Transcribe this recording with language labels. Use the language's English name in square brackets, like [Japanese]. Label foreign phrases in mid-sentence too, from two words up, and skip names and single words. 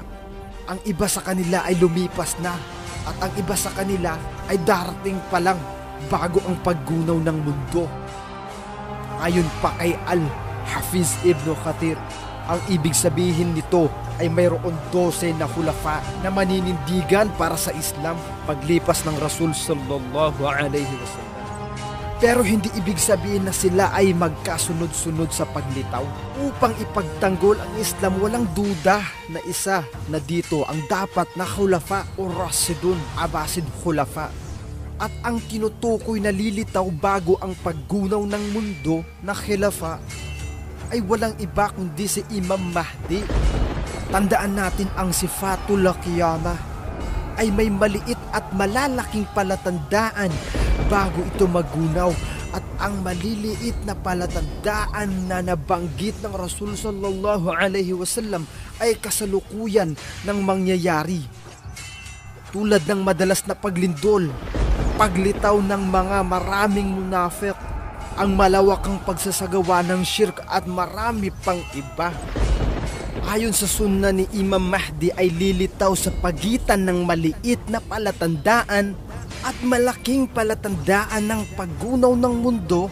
[Filipino] Ang iba sa kanila ay lumipas na, at ang iba sa kanila ay darating palang bago ang paggunaw ng mundo. Ayon pa kay Al-Hafiz Ibn Kathir, ang ibig sabihin nito ay mayroon 12 na khulafa na maninindigan para sa Islam paglipas ng Rasul [Arabic] صلى الله عليه وسلم. [Filipino] Pero hindi ibig sabihin na sila ay magkasunod-sunod sa paglitaw. Upang ipagtanggol ang Islam, walang duda na isa na dito ang dapat na khulafa o Rasidun, Abbasid khulafa. At ang tinutukoy na lilitaw bago ang paggunaw ng mundo na khilafa ay walang iba kundi si Imam Mahdi. Tandaan natin, ang [Arabic] صفة القيامة [Filipino] ay may maliit at malalaking palatandaan bago ito magunaw, at ang maliliit na palatandaan na nabanggit ng Rasul [Arabic] صلى الله عليه وسلم [Filipino] ay kasalukuyan ng mangyayari, tulad ng madalas na paglindol, paglitaw ng mga maraming munafiq, ang malawakang pagsasagawa ng shirk at marami pang iba. Ayon sa Sunnah ni Imam Mahdi ay lilitaw sa pagitan ng maliit na palatandaan at malaking palatandaan ng paggunaw ng mundo.